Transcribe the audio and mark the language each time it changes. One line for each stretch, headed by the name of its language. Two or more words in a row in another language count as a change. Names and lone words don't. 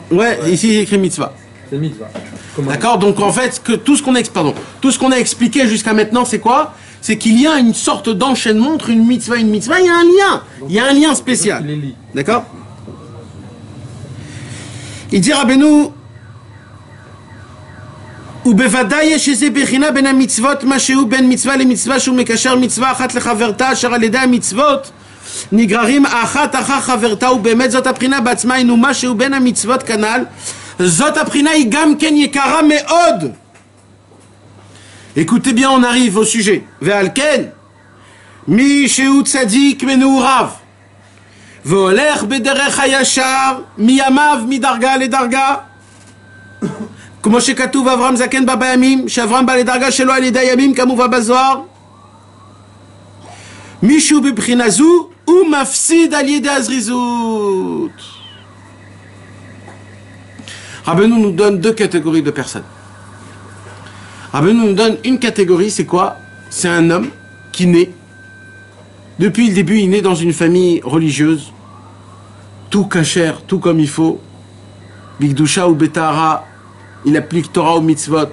French: Ouais, ici il écrit mitzvah. C'est mitzvah. D'accord, donc en fait, tout ce qu'on a expliqué jusqu'à maintenant, c'est quoi? C'est qu'il y a une sorte d'enchaînement entre une mitzvah et une mitzvah, il y a un lien. Il y a un lien spécial. D'accord? Il dit
Hebrew: Rabbeinu, ובוודאי יש איזה בחינה בין המצוות, מה שהוא בין מצווה למצווה שהוא מקשר מצווה אחת לחברתה, אשר על ידי המצוות נגררים אחת אחר חברתה, ובאמת זאת הבחינה בעצמה, הינו מה שהוא בין המצוות כנ"ל, זאת הבחינה היא גם כן יקרה מאוד.
French: Écoutez bien, on arrive au sujet.
Hebrew: ועל כן, מי שהוא צדיק מנעוריו, והולך בדרך הישר, מימיו מדרגה לדרגה, כמו שכתוב אברהם זקן בא בימים, שאברהם בא לדרגה שלו על ידי הימים כמובא בזוהר, מישהו בבחינה זו הוא מפסיד על ידי הזריזות.
French: Rabbeinu nous donne deux catégories de personnes. Rabbeinu nous donne une catégorie, c'est quoi? C'est un homme qui naît, depuis le début il naît dans une famille religieuse, tout kasher, tout comme il faut,
Hebrew: בקדושה ובטהרה,
French: il applique
Hebrew: תורה ומצוות.